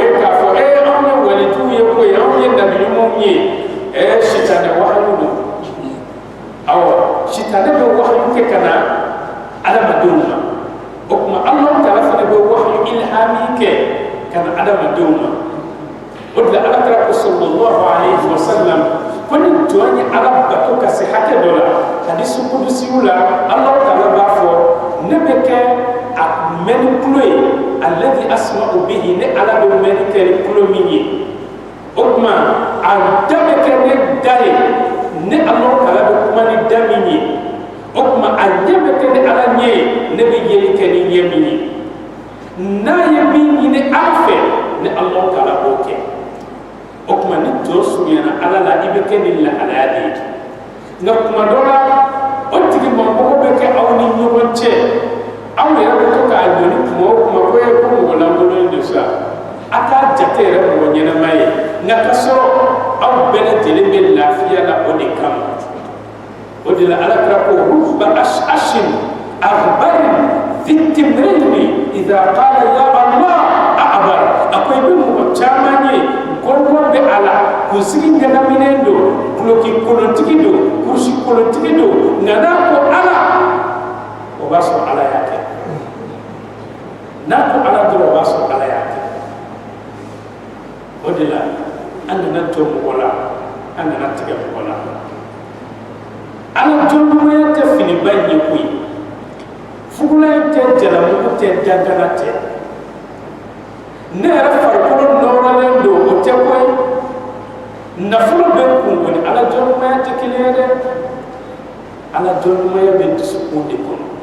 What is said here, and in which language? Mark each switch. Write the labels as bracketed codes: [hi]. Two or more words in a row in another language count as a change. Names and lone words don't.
[bm] ye k'a fɔ anw ye walitiw ye koyi anw ye nabi ɲumanw ye sitanɛ wahyu don awɔ sitanɛ bɛ wahyu kɛ ka na adamadenw ma o kuma Allah Ta'ala fana bɛ wahyu ilhami kɛ ka na adamadenw ma o de la alakira ko [ar] صلى الله عليه وسلم [bm] ko ni jɔn ye ala bato ka se hakɛ dɔ la hadisi kudusiw la Allah Ta'ala b'a fɔ ne bɛ kɛ a mɛnni tulo ye [ar] الذي أسمع به [bm] ne ala bɛ mɛnni kɛ ni tulo min ye o kuma a da bɛ kɛ ne da ye ne Allah Ta'ala bɛ kuma ni da min ye o kuma a ɲɛ bɛ kɛ ni ala ɲɛ ye ne bɛ yeli kɛ ni ɲɛ min ye n'a ye min ɲini ala fɛ ni Allah Ta'ala b'o kɛ o kuma ni jɔn surunyana ala la i bɛ kɛ ni lahalaya de ye nka kuma dɔ la o tigi mɔgɔ bɛ kɛ aw ni ɲɔgɔn cɛ aw yɛrɛ bɛ to k'a ɲɔni kuma o kuma ko ye ko mɔgɔ lankolon de sa a k'a jate yɛrɛ mɔgɔ ɲɛnama ye nka ka sɔrɔ aw bɛɛ lajɛlen bɛ lafiya la o de kama o de la alakira ko [ar] رب أشعث أغبر ذي طمرين إذا قال يا الله أبر [bm] ako i bɛ mɔgɔ caman ye gɔngɔn bɛ a la kunsigi ɲagaminen don guloki kolontigi don kurusi kolontigi don nka n'a ko ala o b'a sɔrɔ ala y'a kɛ n'a ko ala dɔrɔn o b'a sɔrɔ ala y'a kɛ o de la an kana jɔ mɔgɔ la an kana tigɛ mɔgɔ la ala jɔnɲumanya tɛ finiba in ye koyi fugula in tɛ jalamugu tɛ dangana tɛ ne yɛrɛ farikolo nɔrɔlen don o tɛ koyi nafolo bɛ kun kɔni ala jɔnɲumanya tɛ kelen ye dɛ ala jɔnɲumanya bɛ dusukun de kɔnɔ